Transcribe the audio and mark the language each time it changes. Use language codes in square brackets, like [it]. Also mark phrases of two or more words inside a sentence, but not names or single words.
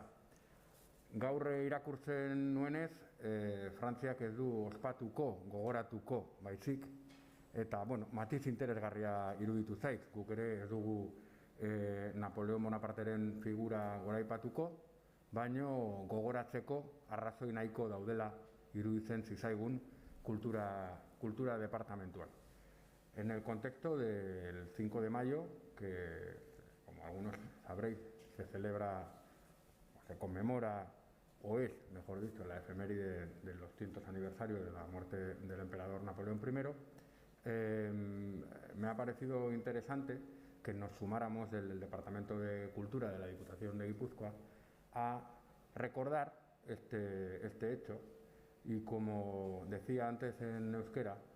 [eu] Gaur irakurtzen nuenez, Frantziak ez du ospatuko, gogoratuko baizik, eta matiz interesgarria iruditu zait, guk ere ez dugu Napoleon Bonaparteren figura goraipatuko, baino gogoratzeko arrazoi nahiko daudela iruditzen zizaigun kultura departamentuan. [es] En el contexto del 5 de mayo, que como algunos sabréis, se celebra, o se conmemora, o es, mejor dicho, la efeméride del 200 aniversario de la muerte del emperador Napoleón I, me ha parecido interesante que nos sumáramos del Departamento de Cultura de la Diputación de Guipúzcoa a recordar este hecho y, como decía antes en euskera,